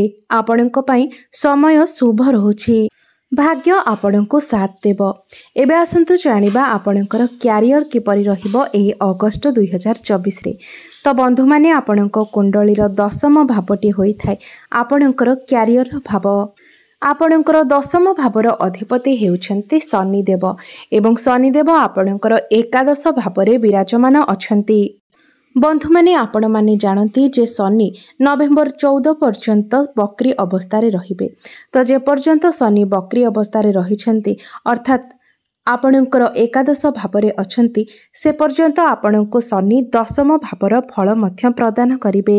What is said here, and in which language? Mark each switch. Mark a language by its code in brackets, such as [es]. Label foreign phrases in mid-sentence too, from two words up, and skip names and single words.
[or] ଆପଣଙ୍କ ପାଇଁ ସମୟ ଶୁଭ ରହୁଛି। ଭାଗ୍ୟ ଆପଣଙ୍କ ସାଥ ଦେବ। ଏବେ ଆସନ୍ତୁ ଜାଣିବା ଆପଣଙ୍କର କ୍ୟାରିଅର କିପରି ରହିବ ଏହି ଅଗଷ୍ଟ 2024 ରେ। ତ ବନ୍ଧୁ ମାନେ ଆପଣଙ୍କ କୁଣ୍ଡଳୀର ଦଶମ ଭାବଟି ହୋଇଥାଏ ଆପଣଙ୍କର କ୍ୟାରିଅର ଭାବ। ଆପଣଙ୍କର ଦଶମ ଭାବର ଅଧିପତି ହେଉଛନ୍ତି ଶନିଦେବ ଏବଂ ଶନିଦେବ ଆପଣଙ୍କର ଏକାଦଶ ଭାବରେ ବିରାଜମାନ ଅଛନ୍ତି। ବନ୍ଧୁ ମାନେ ଆପଣ ମାନେ ଜାଣନ୍ତି ଯେ ଶନି ନଭେମ୍ବର 14 ପର୍ଯ୍ୟନ୍ତ ବକ୍ରୀ ଅବସ୍ଥା ରହିବେ। ତ ଯେ ପର୍ଯ୍ୟନ୍ତ ଶନି ବକ୍ରୀ ଅବସ୍ଥା ରହିଛନ୍ତି ଅର୍ଥାତ ଆପଣଙ୍କର ଏକାଦଶ ଭାବରେ ଅଛନ୍ତି ସେ ପର୍ଯ୍ୟନ୍ତ ଆପଣଙ୍କୁ ଶନି ଦଶମ ଭାବର ଫଳ ମଧ୍ୟ ପ୍ରଦାନ କରିବେ।